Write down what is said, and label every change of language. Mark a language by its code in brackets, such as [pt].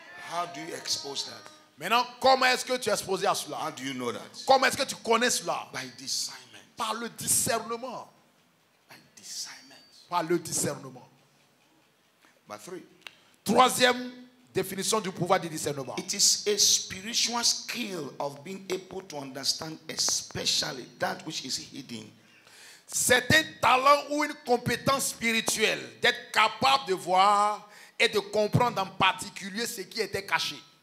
[en] How do you expose that? [fr] Maintenant, comment est-ce que tu es exposé à cela? [en] How do you know that? [fr] Comment est-ce que tu connais cela? [en] By discernment. [fr] Par le discernement. [en] By discernment. [fr] Par le discernement. [en] But 3. [fr] Troisième définition du pouvoir du discernement. [en] It is a spiritual skill of being able to understand especially that which is hidden. [fr] C'est un talent ou une compétence spirituelle d'être capable de voir et de comprendre en particulier ce qui était caché.